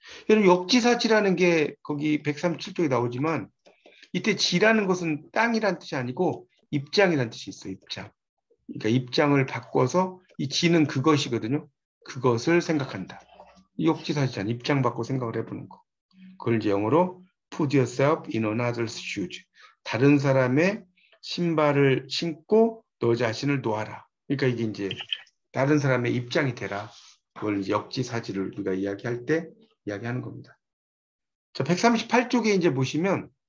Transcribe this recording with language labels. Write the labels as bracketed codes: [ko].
[ko] 여러분 역지사지라는 게 거기 137쪽에 나오지만 이때 지라는 것은 땅이란 뜻이 아니고 입장이란 뜻이 있어요. 입장. 그러니까 입장을 바꿔서 이 지는 그것이거든요. 그것을 생각한다. 이 역지사지잖아. 입장 바꿔 생각을 해보는 거. [en] 그걸 이제 영어로 put yourself in another's shoes. [ko] 다른 사람의 신발을 신고 너 자신을 놓아라. 그러니까 이게 이제 다른 사람의 입장이 되라. 그걸 이제 역지사지를 우리가 이야기할 때 이야기하는 겁니다. 자, 138쪽에 이제 보시면